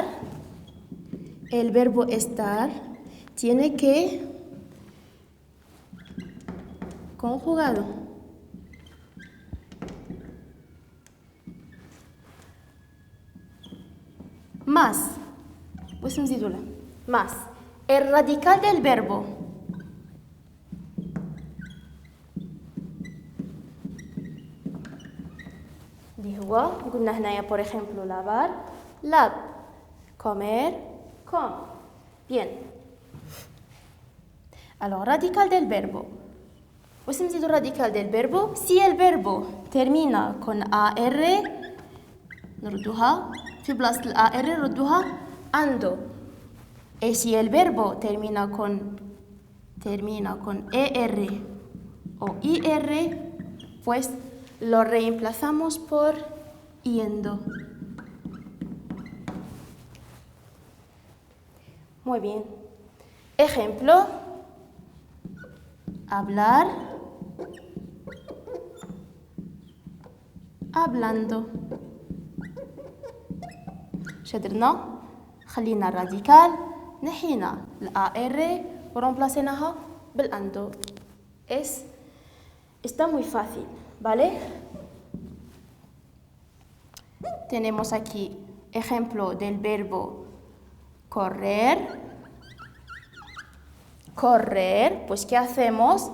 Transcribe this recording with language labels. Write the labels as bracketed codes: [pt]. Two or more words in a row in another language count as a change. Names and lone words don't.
[es] El verbo estar tiene que conjugado. Más. Pues نزيدوله. Más. El radical del verbo. [ar] اللي هو قلنا هنايا [es] por ejemplo lavar, lave, comer, com. Bien. Alors radical del verbo. [ar] واش نزيدو [es] radical del verbo? Si el verbo termina con AR [ar] نردوها في بلاصة الAR نردوها [es] ando. Y si el verbo termina con ER o IR, pues lo reemplazamos por yendo. Muy bien. Ejemplo. Hablar. Hablando. [ar] شدرنا خلينا الراديكال نحينا الAR ورمبلاسيناها بالando. [es] Está muy fácil, ¿vale? Tenemos aquí ejemplo del verbo correr. Correr, pues ¿qué hacemos?